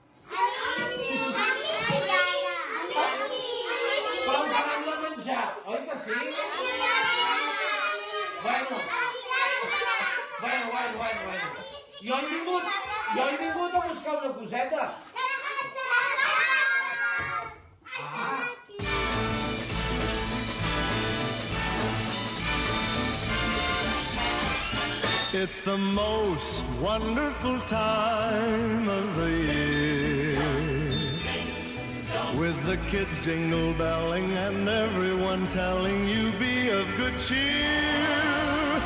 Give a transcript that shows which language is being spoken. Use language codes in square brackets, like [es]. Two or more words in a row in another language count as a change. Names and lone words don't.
[ca] Però encara hem de menjar, oi que sí? Bueno. Jo he vingut a buscar una coseta. [en] It's the most wonderful time of the year, with the kids jingle belling and everyone telling you be of good cheer.